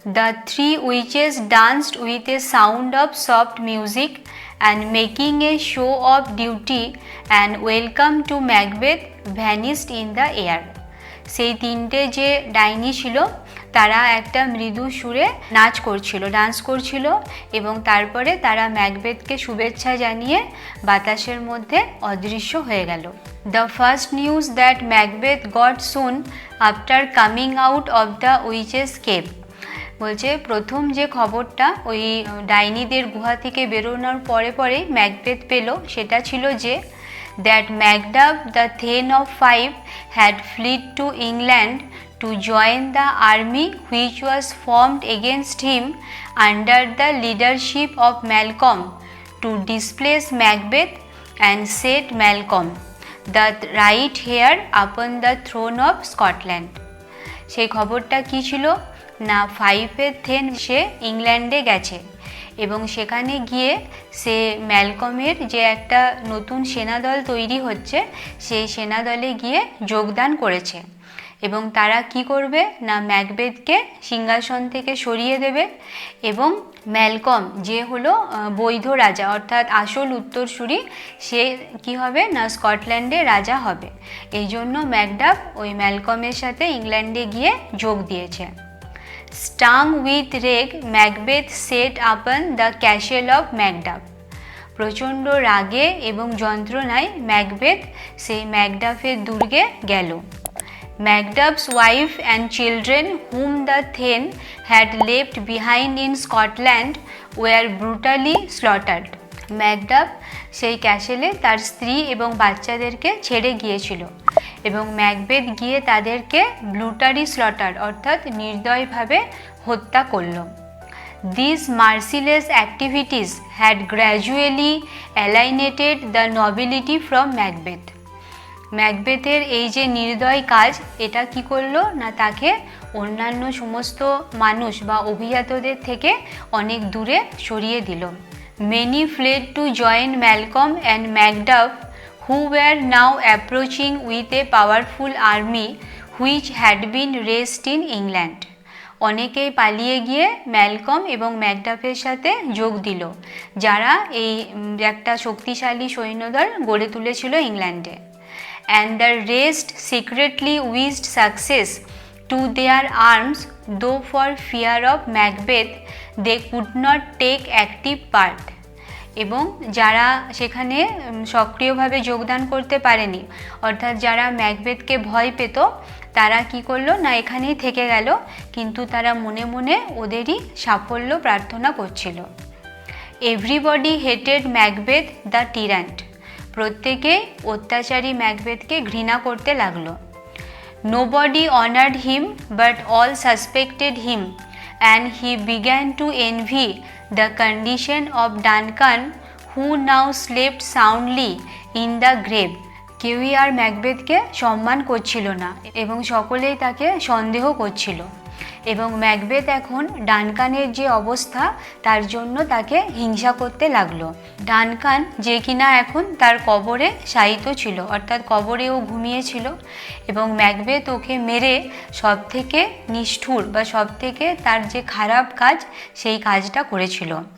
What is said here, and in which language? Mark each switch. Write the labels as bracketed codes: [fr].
[en] The 3 witches danced with a sound of soft music and making a show of duty and welcome to Macbeth vanished in the air. [bn] সেই 3টে যে ডাইনি ছিল তারা একটা মৃদু সুরে নাচ করছিল, ডান্স করছিল এবং তারপরে তারা ম্যাকবেথকে শুভেচ্ছা জানিয়ে বাতাসের মধ্যে অদৃশ্য হয়ে গেল। [en] the first news that Macbeth got soon after coming out of the witches cave, [bn] বলছে প্রথম যে খবরটা ওই ডাইনিদের গুহা থেকে বেরোনোর পরে পরেই ম্যাকবেথ পেল সেটা ছিল যে [en] that Macduff, the Thane of Five, had fled to England to join the army which was formed against him under the leadership of Malcolm to displace Macbeth and set Malcolm, the right heir, upon the throne of Scotland. [bn] সেই খবরটা কি ছিল না 5-এর then সে ইংল্যান্ডে গেছে এবং সেখানে গিয়ে সে ম্যালকমের যে একটা নতুন সেনাদল তৈরি হচ্ছে সেই সেনাদলে গিয়ে যোগদান করেছে এবং তারা কি করবে না ম্যাকবেথকে সিংহাসন থেকে সরিয়ে দেবে এবং ম্যালকম যে হলো বৈধ রাজা অর্থাৎ আসল উত্তরসূরি সে কি হবে না স্কটল্যান্ডে রাজা হবে। এই জন্য ম্যাকডাফ ওই ম্যালকমের সাথে ইংল্যান্ডে গিয়ে যোগ দিয়েছে। [en] stung with rage Macbeth set upon the castle of Macduff, [bn] প্রচণ্ড রাগে এবং যন্ত্রণায় ম্যাকবেথ সেই ম্যাকডাফের দুর্গে গেল। [en] Macduff's wife and children whom the Thane had left behind in Scotland were brutally slaughtered. [bn] Macduff সেই ক্যাসেলে তার স্ত্রী এবং বাচ্চাদেরকে ছেড়ে গিয়েছিল এবং ম্যাকবেথ গিয়ে তাদেরকে ব্রুটালি স্লটার অর্থাৎ নির্দয়ভাবে হত্যা করল। [en] These merciless activities had gradually alienated the nobility from Macbeth. [bn] ম্যাকবেথের এই যে নির্দয় কাজ এটা কি করলো না তাকে অন্যান্য সমস্ত মানুষ বা অভিজাতদের থেকে অনেক দূরে সরিয়ে দিল। [en] Many fled to join Malcolm and Macduff, who were now approaching with a powerful army which had been raised in England. [bn] অনেকেই পালিয়ে গিয়ে ম্যালকম এবং ম্যাকডাফের সাথে যোগ দিল যারা এই একটা শক্তিশালী সৈন্যদল গড়ে তুলেছিল ইংল্যান্ডে। [en] and the rest secretly wished success to their arms, though for fear of Macbeth they could not take active part. [bn] এবং যারা সেখানে সক্রিয়ভাবে যোগদান করতে পারেনি, অর্থাৎ যারা ম্যাকবেথকে ভয় পেত, তারা কি করলো না এখানেই থেকে গেল, কিন্তু তারা মনে মনে ওদেরই সাফল্য প্রার্থনা করছিল। [en] everybody hated Macbeth the tyrant, [bn] প্রত্যেকে অত্যাচারী ম্যাকবেথকে ঘৃণা করতে লাগলো। [en] Nobody honoured him but all suspected him and he began to envy the condition of Duncan, who now slept soundly in the grave. [bn] কেউই আর ম্যাকবেথকে সম্মান করছিল না এবং সকলেই তাকে সন্দেহ করছিল, এবং ম্যাকবেথ এখন ডানকানের যে অবস্থা তার জন্য তাকে হিংসা করতে লাগলো। ডানকান যে কিনা এখন তার কবরে শায়িত ছিল, অর্থাৎ কবরেও ঘুমিয়েছিল, এবং ম্যাকবেথ ওকে মেরে সব থেকে নিষ্ঠুর বা সব থেকে তার যে খারাপ কাজ সেই কাজটা করেছিল।